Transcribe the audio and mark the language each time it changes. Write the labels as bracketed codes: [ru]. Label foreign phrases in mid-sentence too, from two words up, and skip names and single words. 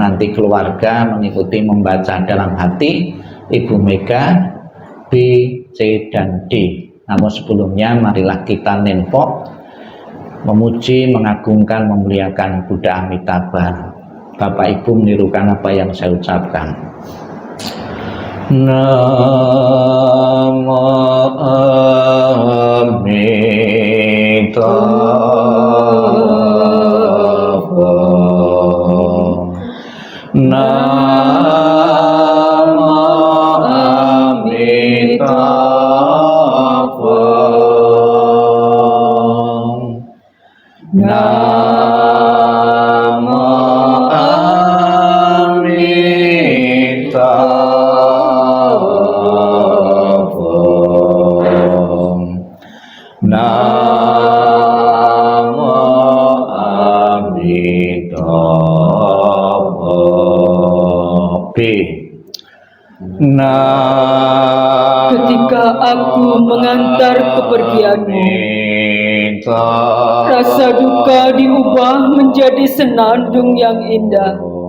[id] Nanti keluarga mengikuti membaca dalam hati Ibu Mega B, C, dan D. Namun sebelumnya marilah kita nempok memuji, mengagungkan, memuliakan Buddha Amitabha. Bapak Ibu menirukan apa yang saya ucapkan. [sa] Namo Amitabha. Namo Amitabha. Namo Amitabha. Namo Amitabha. [id] B. Ketika aku mengantar kepergianmu, rasa duka diubah menjadi senandung yang indah.